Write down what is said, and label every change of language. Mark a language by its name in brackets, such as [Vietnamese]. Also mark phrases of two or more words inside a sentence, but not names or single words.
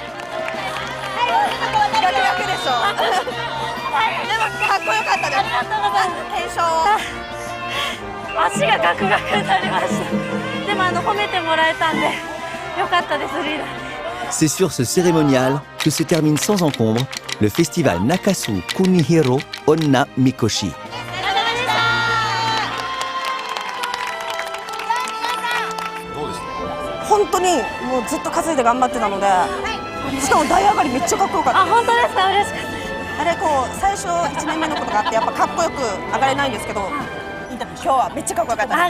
[French] C'est sur ce cérémonial que se termine sans encombre le festival Nakasu Kunihiro Onna Mikoshi. [Japanese] 本当にもうずっと担いで頑張ってたので、しかも台上がりめっちゃかっこよかった。あ、本当ですか？嬉しかった。あれこう最初1年目のことがあってやっぱかっこよく上がれないんですけど、 インタビュー今日はめっちゃかっこよかったです。